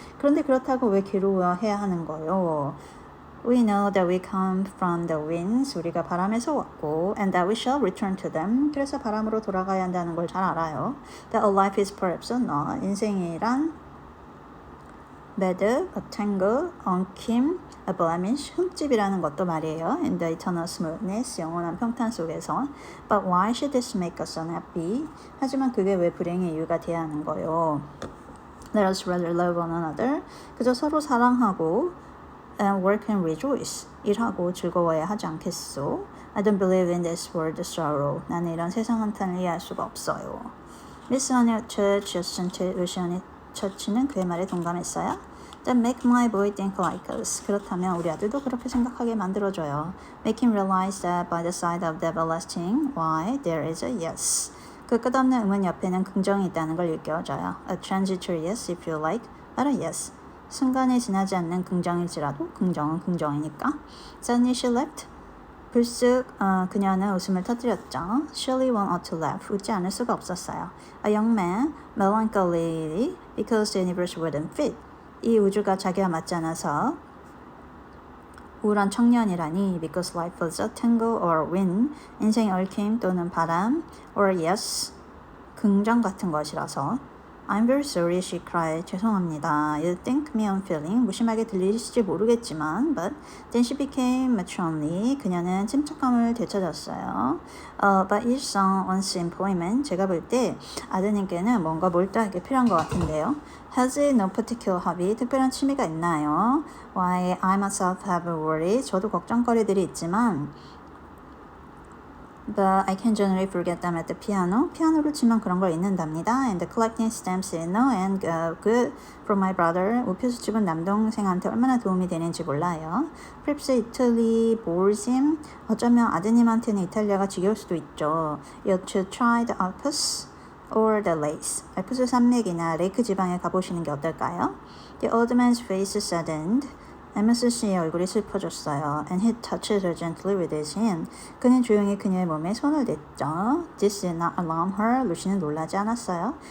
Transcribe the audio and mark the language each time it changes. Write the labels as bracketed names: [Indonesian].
[Korean] 그런데 그렇다고 왜 괴로워해야 하는 거요? [English] We know that we come from the winds. [Korean] 우리가 바람에서 왔고 [English] and that we shall return to them. [Korean] 그래서 바람으로 돌아가야 한다는 걸 잘 알아요. [English] That a life is perhaps not. [Korean] 인생이란 [English] bad, a tangle, [Korean] 엉킴, [English] a blemish, [Korean] 흠집이라는 것도 말이에요. [English] In the eternal smoothness, [Korean] 영원한 평탄 속에서. [English] But why should this make us unhappy? [Korean] 하지만 그게 왜 불행의 이유가 돼야 하는 거요? [English] Let us rather love one another. [Korean] 그저 서로 사랑하고 [English] and work and rejoice. [Korean] 일하고 즐거워야 하지 않겠소? [English] I don't believe in this word sorrow. [Korean] 나는 이런 세상 한탄을 이해할 수가 없어요. Miss Anya Church, 루시안의 처치는 그의 말에 동감했어요. [English] That make my boy think like us. [Korean] 그렇다면 우리 아들도 그렇게 생각하게 만들어줘요. [English] Make him realize that by the side of the everlasting why there is a yes. [Korean] 그 끝없는 의문 옆에는 긍정이 있다는 걸 일깨워줘요. [English] A transitory yes if you like, but a yes. [Korean] 순간에 지나지 않는 긍정일지라도 긍정은 긍정이니까. [English] Suddenly she left. [Korean] 불쑥 그녀는 웃음을 터뜨렸죠. [English] Surely one ought to laugh. [Korean] 웃지 않을 수가 없었어요. [English] A young man, melancholy because the universe wouldn't fit. [Korean] 이 우주가 자기와 맞지 않아서 우울한 청년이라니 [English] because life was a tangle or wind. [Korean] 인생의 얽힘 또는 바람 [English] or yes, [Korean] 긍정 같은 것이라서 [English] I'm very sorry, she cried. [Korean] 죄송합니다. [English] You think me unfeeling? [Korean] 무심하게 들리실지 모르겠지만, [English] but then she became matronly. [Korean] 그녀는 침착함을 되찾았어요. [English] But each son wants employment. [Korean] 제가 볼 때 아드님께는 뭔가 몰두하게 필요한 것 같은데요. [English] Has he no particular hobby? [Korean] 특별한 취미가 있나요? [English] Why I myself have a worry. [Korean] 저도 걱정거리들이 있지만 [English] But I can generally forget them at the piano. [Korean] 피아노를 치면 그런 걸 잊는답니다. [English] And collecting stamps is no and good for my brother. [Korean] 우표 수집은 남동생한테 얼마나 도움이 되는지 몰라요. [English] Perhaps Italy bores him. [Korean] 어쩌면 아드님한테는 이탈리아가 지겨울 수도 있죠. [English] You should try the Alps or the lakes. [Korean] 알프스 산맥이나 레이크 지방에 가보시는 게 어떨까요? [English] The old man's face saddened. [Korean] 에머스 씨의 얼굴이 슬퍼졌어요. [English] And he touched her gently with his hand. [Korean] 그는 조용히 그녀의 몸에 손을 댔죠. [English] This did not alarm her. [Korean] 루시는 놀라지 않았어요.